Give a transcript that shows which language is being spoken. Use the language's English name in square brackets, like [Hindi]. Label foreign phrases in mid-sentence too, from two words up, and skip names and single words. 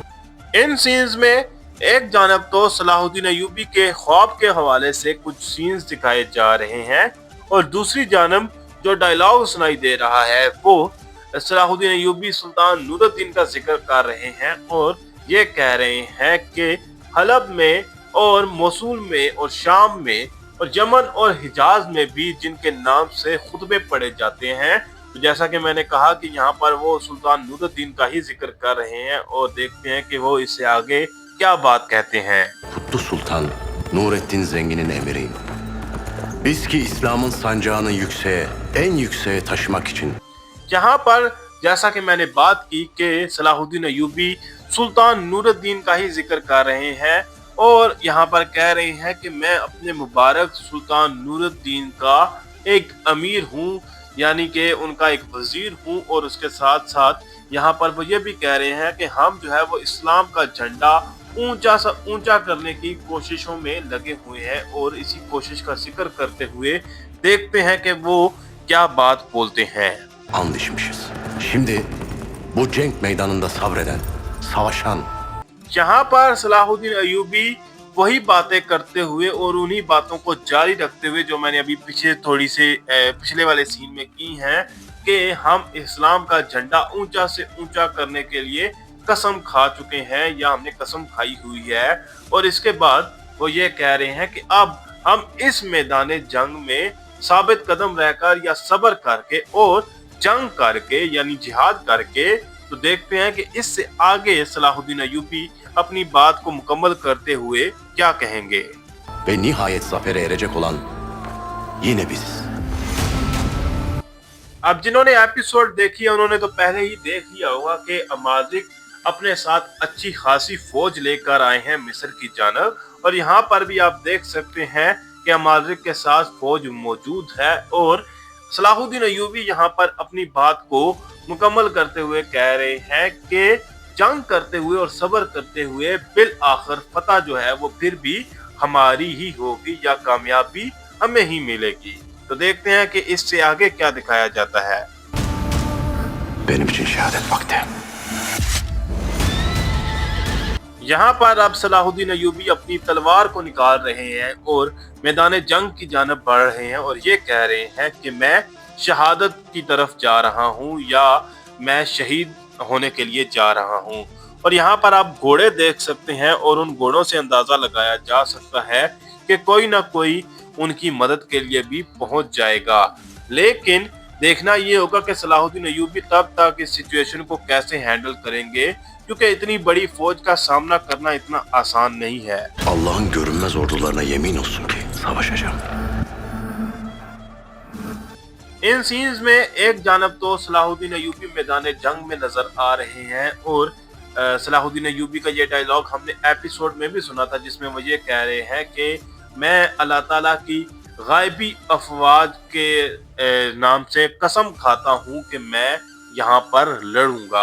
[Urdu] ان سینز میں ایک جانب تو صلاح الدین ایوبی کے خواب کے حوالے سے کچھ سینز دکھائے جا رہے ہیں اور دوسری جانب جو ڈائیلاگ سنائی دے رہا ہے وہ صلاح الدین ایوبی سلطان نورالدین کا ذکر کر رہے ہیں اور یہ کہہ رہے ہیں کہ حلب میں اور موصل میں اور شام میں اور یمن اور حجاز میں بھی جن کے نام سے خطبے پڑھے جاتے ہیں. تو جیسا کہ میں نے کہا کہ یہاں پر وہ سلطان نورالدین کا ہی ذکر کر رہے ہیں اور دیکھتے ہیں کہ وہ اس سے آگے کیا بات کہتے ہیں. [Turkish] Kutlu Sultan Nurettin Zengin'in emiriyim। Biz ki İslam'ın sancağını en yükseğe taşımak için [Urdu] یہاں پر جیسا کہ میں نے بات کی کہ صلاح الدین ایوبی سلطان نورالدین کا ہی ذکر کر رہے ہیں اور یہاں پر کہہ رہے ہیں کہ میں اپنے مبارک سلطان نورالدین کا ایک امیر ہوں، یعنی کہ ان کا ایک وزیر ہوں. اور اس کے ساتھ ساتھ یہاں پر وہ یہ بھی کہہ رہے ہیں کہ ہم جو ہے وہ اسلام کا جھنڈا اونچا سا اونچا کرنے کی کوششوں میں لگے ہوئے ہیں اور اسی کوشش کا ذکر کرتے ہوئے دیکھتے ہیں کہ وہ کیا بات بولتے ہیں. [Turkish] and içmişiz। Şimdi bu cenk meydanında sabreden, savaşan [Urdu] یہاں پر صلاح الدین ایوبی وہی باتیں کرتے ہوئے اور انہی باتوں کو جاری رکھتے ہوئے جو میں نے ابھی پچھلے والے سین میں کی ہیں کہ ہم اسلام کا جھنڈا اونچا سے اونچا کرنے کے لیے قسم کھا چکے ہیں یا ہم نے قسم کھائی ہوئی ہے. اور اس کے بعد وہ یہ کہہ رہے ہیں کہ اب ہم اس میدان جنگ میں ثابت قدم رہ کر یا صبر کر کے اور جنگ کر کے یعنی جہاد کر کے، تو دیکھتے ہیں کہ اس سے آگے صلاح الدین ایوبی اپنی بات کو مکمل کرتے ہوئے کیا کہیں گے. [Turkish] Ve nihayet zafere erecek olan yine biziz. [Urdu] اب جنہوں نے ایپیسوڈ دیکھی ہے انہوں نے تو پہلے ہی دیکھ لیا ہوگا کہ اماجک اپنے ساتھ اچھی خاصی فوج لے کر آئے ہیں مصر کی جانب، اور یہاں پر بھی آپ دیکھ سکتے ہیں کہ اماجک کے ساتھ فوج موجود ہے اور صلاح الدین ایوبی یہاں پر اپنی بات کو مکمل کرتے ہوئے کہہ رہے ہیں کہ جنگ کرتے ہوئے اور صبر کرتے ہوئے بالآخر فتح جو ہے وہ پھر بھی ہماری ہی ہوگی یا کامیابی ہمیں ہی ملے گی. تو دیکھتے ہیں کہ اس سے آگے کیا دکھایا جاتا ہے. [Turkish] Benim için şehadet vakti. [Urdu] یہاں پر اب صلاح الدین ایوبی اپنی تلوار کو نکال رہے ہیں اور میدان جنگ کی جانب بڑھ رہے ہیں اور یہ کہہ رہے ہیں کہ میں شہادت کی طرف جا رہا ہوں یا میں شہید ہونے کے لیے جا رہا ہوں. اور یہاں پر آپ گھوڑے دیکھ سکتے ہیں اور ان گھوڑوں سے اندازہ لگایا جا سکتا ہے کہ کوئی نہ کوئی ان کی مدد کے لیے بھی پہنچ جائے گا. لیکن دیکھنا یہ ہوگا کہ صلاح الدین ایوبی تب تک اس سچویشن کو کیسے ہینڈل کریں گے، کیونکہ اتنی بڑی فوج کا سامنا کرنا اتنا آسان نہیں ہے. [Turkish] Allah'ın görünmez ordularına yemin olsun ki savaşacağım. [Urdu] ان سینز میں ایک جانب تو صلاح الدین ایوبی میدان جنگ میں نظر آ رہے ہیں اور صلاح الدین ایوبی کا یہ ڈائیلاگ ہم نے ایپیسوڈ میں بھی سنا تھا جس میں وہ یہ کہہ رہے ہیں کہ میں اللہ تعالیٰ کی غیبی افواج کے نام سے قسم کھاتا ہوں کہ میں یہاں پر لڑوں گا.